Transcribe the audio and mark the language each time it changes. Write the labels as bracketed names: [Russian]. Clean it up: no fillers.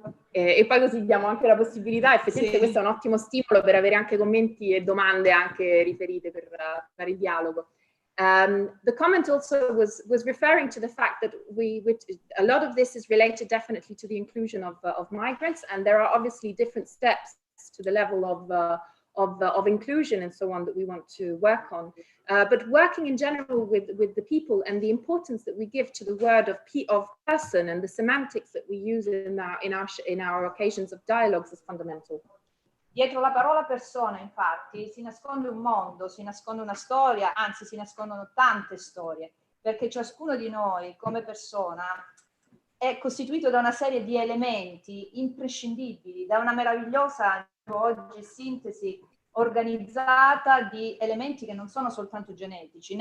[Italian] E poi così diamo anche la possibilità, effettivamente questo è un ottimo stimolo per avere anche commenti e domande anche riferite per fare il dialogo. [English] The comment also was referring to the fact that a lot of this is related definitely to the inclusion of migrants, and there are obviously different steps to the level of inclusion and so on that we want to work on. But working in general with the people and the importance that we give to the word of person and the semantics that we use in our occasions of dialogues is fundamental. [Italian] Dietro la parola persona, infatti, si nasconde un mondo, si nasconde una storia, anzi si nascondono tante storie, perché ciascuno di noi come persona è costituito da una serie di elementi imprescindibili, da una meravigliosa oggi sintesi organizzata di elementi che non sono soltanto genetici.